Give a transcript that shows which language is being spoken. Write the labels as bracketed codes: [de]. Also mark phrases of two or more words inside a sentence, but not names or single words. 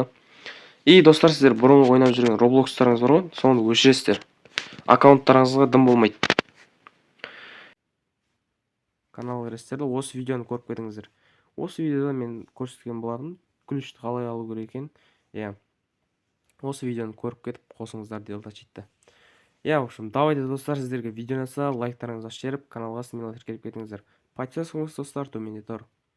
[kk] И достар, сіздер бұрынғы ойнап жүрген Roblox'тарыңыз бар ғой, соны өшіресіздер. Аккаунттарыңызға дым болмайды. Канал кіресіздер, осы видеоны көріп кетіңіздер. Осы видеода мен көрсеткен болатын ключті қалай алу керек екенін. Осы видеоны көріп кетіп қосыңыздар Delta Cheat'ті. [ru] В общем, давайте [kk] достар, сіздерге видеоны лайктарыңызды ашып жіберіп, каналға смело тіркеліп кетіңіздер. Подписывайтесь достар, төменде тұр.